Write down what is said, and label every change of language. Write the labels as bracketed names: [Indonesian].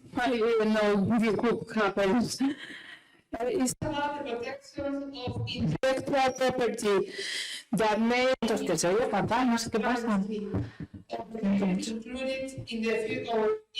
[English] I didn't know this could happen. It's about the protection of intellectual property that may [Spanish] Que se oye fatal, no sé qué pasa. [English] included in the field of